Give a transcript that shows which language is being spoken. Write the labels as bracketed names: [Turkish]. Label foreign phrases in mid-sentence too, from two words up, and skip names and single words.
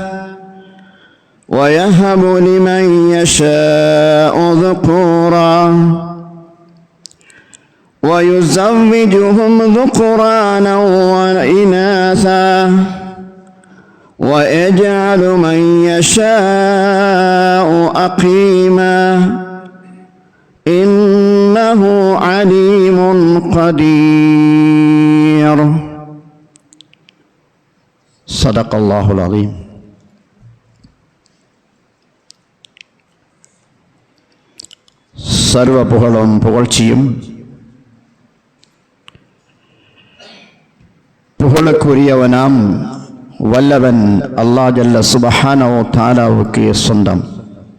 [Arabic] ويهب لمن يشاء ذكورا ويزوجهم ذكرانا وإناثا ويجعل من يشاء عقيما إنه عليم قدير. صدق الله العظيم. [Tamil] சர்வ புகழும் புகழ்ச்சியும் புகழுக்குரியவனாம் வல்லவன் அல்லாஹ் [Arabic] جل سبحانه وتعالى [Tamil] சொந்தம்.